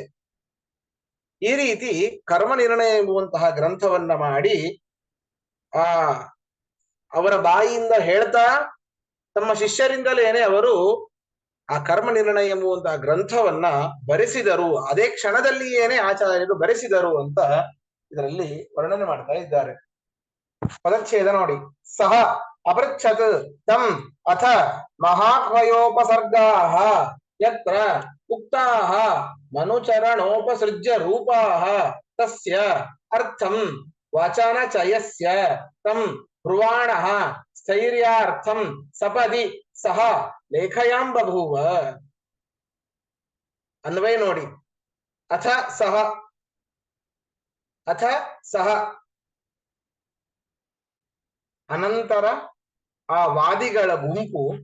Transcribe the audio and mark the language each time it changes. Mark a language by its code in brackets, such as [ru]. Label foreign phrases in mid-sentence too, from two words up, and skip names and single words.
[kn] ಈ ರೀತಿ ಕರ್ಮ ನಿರ್ಣಯ ಎಂಬುವಂತಹ ಗ್ರಂಥವನ್ನ ಮಾಡಿ ಅವರ ಬಾಯಿಯಿಂದ ಹೇಳ್ತಾ ತಮ್ಮ ಶಿಷ್ಯರಿಂದಲೇನೆ ಅವರು ಆ ಕರ್ಮ ನಿರ್ಣಯ ಎಂಬುವಂತಹ ಗ್ರಂಥವನ್ನ ಬರೆಸಿದರು. ಅದೇ ಕ್ಷಣದಲ್ಲಿಯೇನೆ ಆಚಾರ್ಯರು ಬರೆಸಿದರು ಅಂತ ಇದರಲ್ಲಿ ವರ್ಣನೆ ಮಾಡ್ತಾ ಇದ್ದಾರೆ. ಪದಚ್ಛೇದ ನೋಡಿ. [sa] ಸಹ ಅಪೃಚ್ಛತ್ ತಂ ಅಥ ಮಹಾಹ್ವಯೋಪಸರ್ಗಾಃ ಯತ್ರ ಉಕ್ತಾಃ ಮನುಚರಣೋಪಸೃಜ್ಯ ರೂಪಾಃ ತಸ್ಯ ಅರ್ಥಂ ವಚನಚಯಸ್ಯ ತಂ ಬ್ರುವಾಣಃ ಸ್ಥೈರ್ಯಾರ್ಥಂ ಸಪದಿ ಸಹ ಲೇಖಯಾಂ ಬಭೂವ. [kn] ಅನ್ವಯ ನೋಡಿ. [sa] ಅಥ ಸಹ [kn] ಅನಂತರ ಆ ವಾದಿಗಳ ಗುಂಪು,